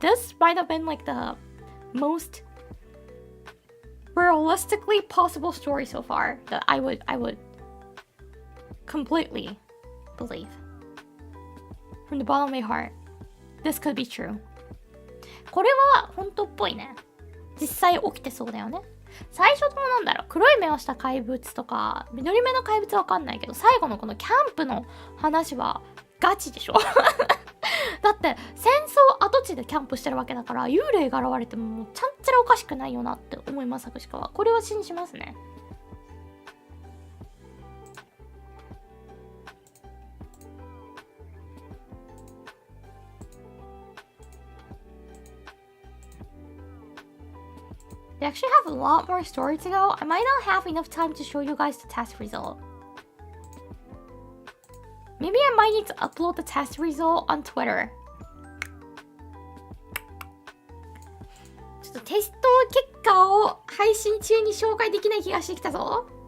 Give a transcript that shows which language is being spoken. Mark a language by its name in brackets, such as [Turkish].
[English] This might have been like the most realistically possible story so far that I would completely believe. From the bottom of my heart, this could be true. [Japanese] これは本当っぽいね。実際起きてそうだよね。最初のなんだろう、黒い目をした怪物とか緑目の怪物はわかんないけど、最後のこのキャンプの話はガチでしょ。だって戦争跡地でキャンプしてるわけだから、幽霊が現れてももうちゃんちゃらおかしくないよなって思います。作詞家はこれは信じますね。 [English] They actually have a lot more story to go. I might not have enough time to show you guys the test result. Maybe I might need to upload the test result on Twitter. [Japanese] ちょっとテスト結果を配信中に紹介できない気がしてきたぞ。